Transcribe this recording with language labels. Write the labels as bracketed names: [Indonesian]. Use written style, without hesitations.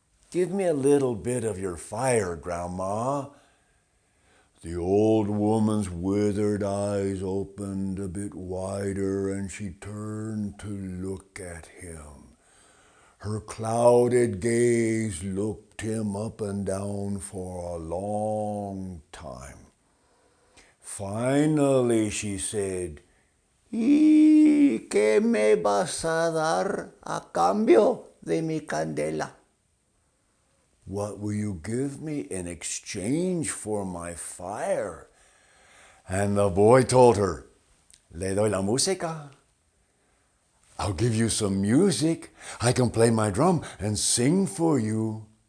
[English] Give me a little bit of your fire, Grandma. The old woman's withered eyes opened a bit wider, and she turned to look at him. Her clouded gaze looked him up and down for a long time. Finally, she said, [Spanish] ¿Y qué me vas a dar a cambio de mi candela? [English] What will you give me in exchange for my fire? And the boy told her, [Spanish] Le doy la música. [English] I'll give you some music. I can play my drum and sing for you.